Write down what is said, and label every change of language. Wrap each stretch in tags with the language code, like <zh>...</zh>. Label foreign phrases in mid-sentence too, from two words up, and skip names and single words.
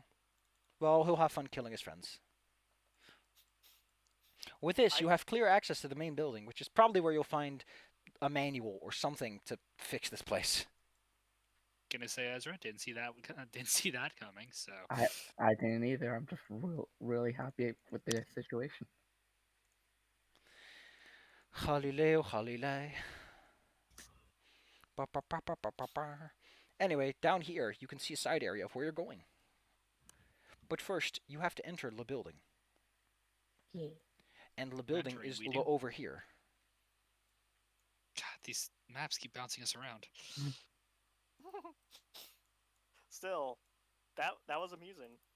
<en>Well, he'll have fun killing his friends. With this, you have clear access to the main building, which is probably where you'll find a manual or something to fix this place. Gonna say, Ezra, didn't see that didn't see that coming. So I didn't either. I'm just really happy with the situation. Halileo, halile. Ba, ba, ba, ba, ba, ba, ba. Anyway, down here, you can see a side area of where you're going. But first, you have to enter the building. Yeah. And the building Entering, is we do. over here. God, these maps keep bouncing us around. Still, that was amusing.</en>